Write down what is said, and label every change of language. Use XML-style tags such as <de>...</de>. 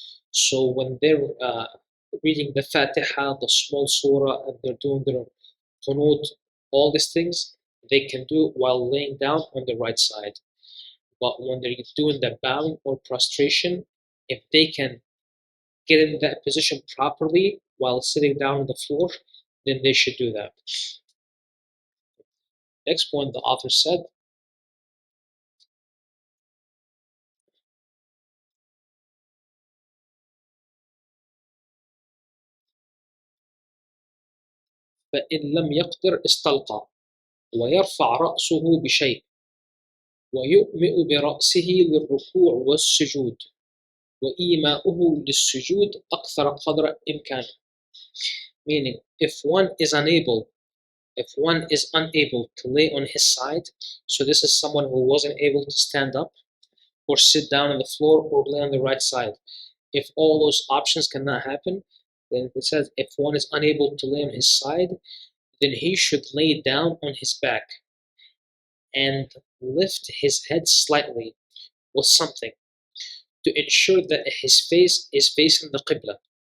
<en>So when they're reading the Fatiha, the small surah, and they're doing their qunut, all these things, they can do it while laying down on the right side. But when they're doing the bowing or prostration, if they can get in that position properly while sitting down on the floor, then they should do that. Next point, the author said,</en> <ar>فإن لم يقدر استلقى ويرفع رأسه بشيء ويؤمئ برأسه للركوع والسجود وإيماؤه للسجود أكثر قدر إمكانه.</ar> <en>Meaning, if one is unable to lay on his side, so this is someone who wasn't able to stand up or sit down on the floor or lay on the right side. If all those options cannot happen, then it says if one is unable to lay on his side, then he should lay down on his back and lift his head slightly with something to ensure that his face is facing the Qibla.</en>